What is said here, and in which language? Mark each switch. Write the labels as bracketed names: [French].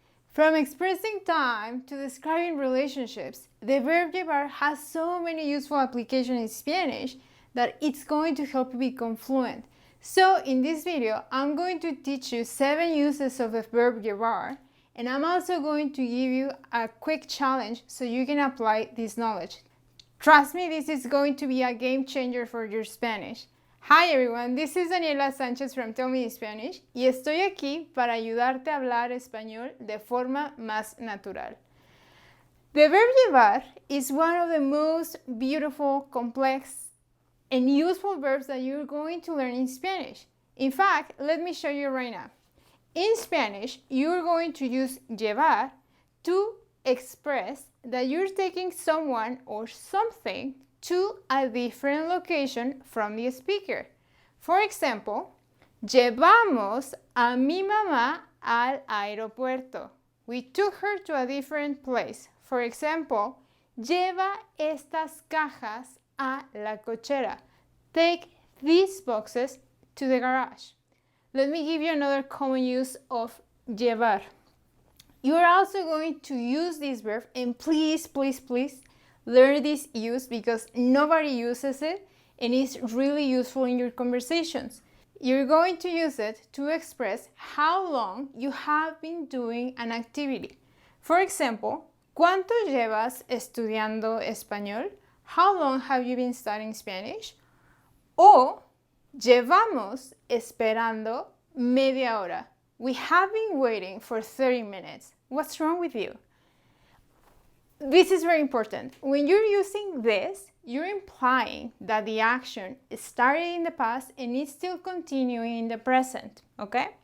[English] From expressing time to describing relationships, the verb llevar has so many useful applications in Spanish that it's going to help you become fluent. So in this video, I'm going to teach you 7 uses of the verb llevar, and I'm also going to give you a quick challenge so you can apply this knowledge. Trust me, this is going to be a game changer for your Spanish. Hi everyone, this is Daniela Sánchez from Tell Me Spanish [Spanish] y estoy aquí para ayudarte a hablar español de forma más natural. [English] The verb llevar is one of the most beautiful, complex, and useful verbs that you're going to learn in Spanish. In fact, let me show you right now. In Spanish, you're going to use llevar to express that you're taking someone or something to a different location from the speaker. For example, [Spanish] llevamos a mi mamá al aeropuerto. [English] We took her to a different place. For example, [Spanish] lleva estas cajas a la cochera. [English] Take these boxes to the garage. Let me give you another common use of llevar. You are also going to use this verb, and please learn this use because nobody uses it and it's really useful in your conversations. You're going to use it to express how long you have been doing an activity. For example, [Spanish] ¿cuánto llevas estudiando español? [English] How long have you been studying Spanish? [Spanish] O llevamos esperando media hora. [English] We have been waiting for 30 minutes. What's wrong with you? This is very important. When you're using this, you're implying that the action started in the past and is still continuing in the present, okay?